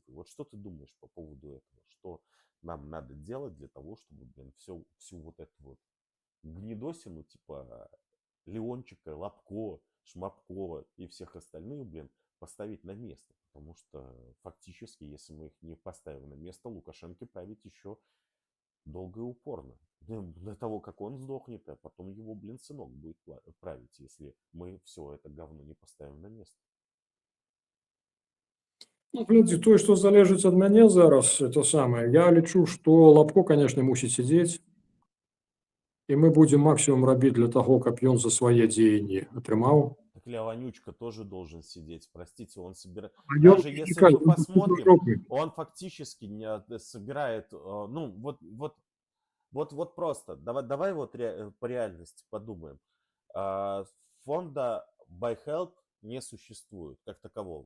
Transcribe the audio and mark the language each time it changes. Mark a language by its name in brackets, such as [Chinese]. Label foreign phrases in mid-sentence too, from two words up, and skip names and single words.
[Russian] И вот что ты думаешь по поводу этого? Что нам надо делать для того, чтобы, блин, всю вот эту вот гнедосину, типа Леончика, Лобко, Шмапкова и всех остальных, блин, поставить на место. Потому что фактически, если мы их не поставим на место, Лукашенко править еще долго и упорно. До того, как он сдохнет, а потом его, блин, сынок будет править, если мы все это говно не поставим на место. [Belarusian] ну, глядзі, тое, што залежыць ад мяне зараз, это самае, я лічу, што Лапко, канешне, мусіць сядзець, і мы будзем максімум рабіць для таго, каб ён за свае дзеянні атрымаў. [Russian] Так Леонючка тоже должен сидеть. Простите, он собирает... [Belarusian] А ён, [Russian] Даже если [Ukrainian] чекай, мы [Belarusian] ён тут [Russian] посмотрим, жопы. он фактически собирает... Ну, вот просто. Давай вот по реальности подумаем. Фонда Buy Help не существует как такового.